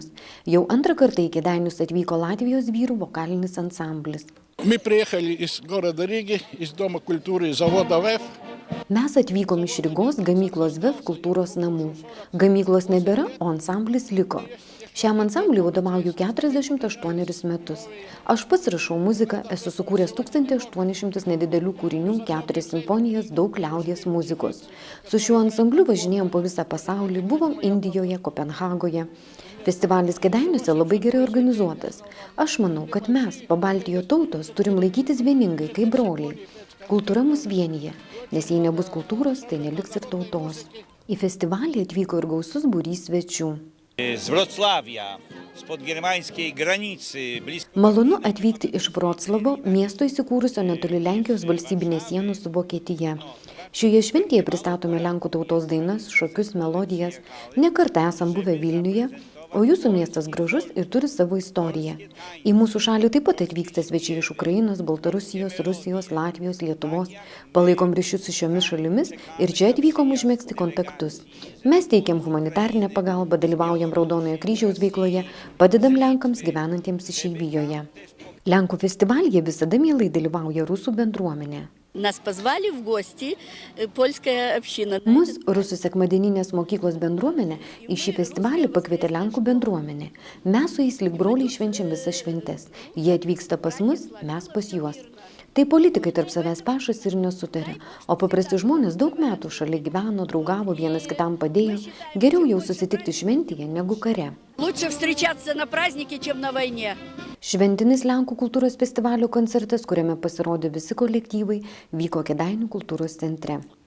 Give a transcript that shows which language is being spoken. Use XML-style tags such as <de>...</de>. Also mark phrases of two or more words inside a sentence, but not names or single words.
<lt>Jau antrą kartą į Kėdainius atvyko Latvijos vyrų vokalinis ansamblis.</lt> <ru>Мы приехали из города Риги, из Дома культуры завода ВЭФ.</ru> <lt>Mes atvykom iš Rygos gamyklos VEF kultūros namų. Gamyklos nebėra, o ansamblis liko. Šiam ansambliui vadovauju 48 metus. Aš pats rašau muziką, esu sukūręs 1800 nedidelių kūrinių, 4 simfonijas, daug liaudies muzikos. Su šiuo ansambliu važinėjom po visą pasaulį, buvom Indijoje, Kopenhagoje. Festivalis Kėdainiuose labai gerai organizuotas. Aš manau, kad mes, Pabaltijo tautos, turim laikytis vieningai, kaip broliai. Kultūra mus vienyje, nes jei nebus kultūros, tai neliks ir tautos. Į festivalį atvyko ir gausus būrys svečių.</lt> <pl>Z Wrocławia, spod germańskiej granicy, blisko...</pl> <lt>Malonu atvykti iš Vroclavo, miesto įsikūrusio netoli Lenkijos valstybinės sienos su Vokietija. Šioje šventėje pristatome Lenkų tautos dainas, šokius, melodijas. Ne kartą esam buvę Vilniuje, o jūsų miestas gražus ir turi savo istoriją. Į mūsų šalį taip pat atvyksta svečiai iš Ukrainos, Baltarusijos, Rusijos, Latvijos, Lietuvos. Palaikom ryšius su šiomis šalimis ir čia atvykom užmegzti kontaktus. Mes teikiam humanitarinę pagalbą, dalyvaujam Raudonojo kryžiaus veikloje, padedam Lenkams gyvenantiems išeivijoje. Lenkų festivalyje visada mielai dalyvauja rusų bendruomenė.</lt> <ru>Нас позвали в гости польская община.</ru> <lt>Mus rusų sekmadieninės mokyklos bendruomenė į šį festivalį pakvietė Lenkų bendruomenė. Mes su jais lyg broliai švenčiam visas šventes. Jie atvyksta pas mus, mes pas juos. Tai politikai tarp savęs pešas ir nesutarė, o paprasti žmonės daug metų šalia gyveno, draugavo, vienas kitam padėjo. Geriau jau susitikti šventėje negu kare.</lt> <ru>Лучше встречаться на празднике, чем на войне.</ru> <lt>Šventinis Lenkų kultūros festivalio koncertas, kuriame pasirodė visi kolektyvai, vyko Kėdainių kultūros centre.</lt>